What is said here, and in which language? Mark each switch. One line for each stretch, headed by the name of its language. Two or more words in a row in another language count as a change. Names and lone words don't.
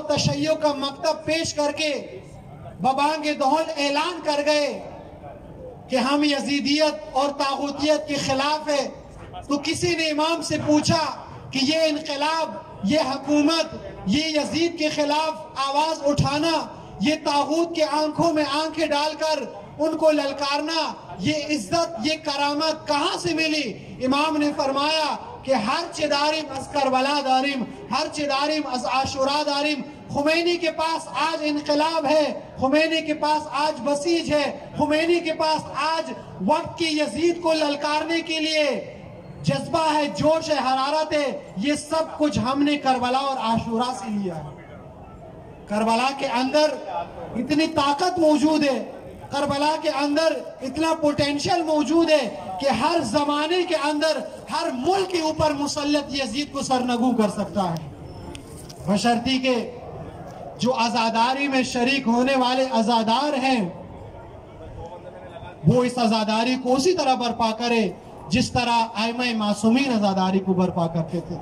Urdu: تشیع کا مکتب پیش کر کے ببانگ دہل اعلان کر گئے کہ ہم یزیدیت اور طاغوتیت کے خلاف ہے، تو کسی نے امام سے پوچھا کہ یہ انقلاب، یہ حکومت، یہ یزید کے خلاف آواز اٹھانا، یہ طاغوت کے آنکھوں میں آنکھیں ڈال کر ان کو للکارنا، یہ عزت، یہ کرامت کہاں سے ملی؟ امام نے فرمایا کہ
Persian: ہر چہ داریم از کربلا داریم، ہر چہ داریم از عاشورہ داریم۔
Urdu: خمینی کے پاس آج انقلاب ہے، خمینی کے پاس آج بسیج ہے، خمینی کے پاس آج وقت کی یزید کو للکارنے کے لیے جذبہ ہے، جوش ہے، حرارت ہے۔ یہ سب کچھ ہم نے کربلا اور عاشورہ سے لیا ہے۔ کربلا کے اندر اتنی طاقت موجود ہے، کربلا کے اندر اتنا پوٹینشل موجود ہے کہ ہر زمانے کے اندر ہر ملک کے اوپر مسلط یزید کو سرنگوں کر سکتا ہے، بشرطی کہ جو عزاداری میں شریک ہونے والے عزادار ہیں وہ اس عزاداری کو اسی طرح برپا کرے جس طرح ائمہ معصومین عزاداری کو برپا کرتے تھے۔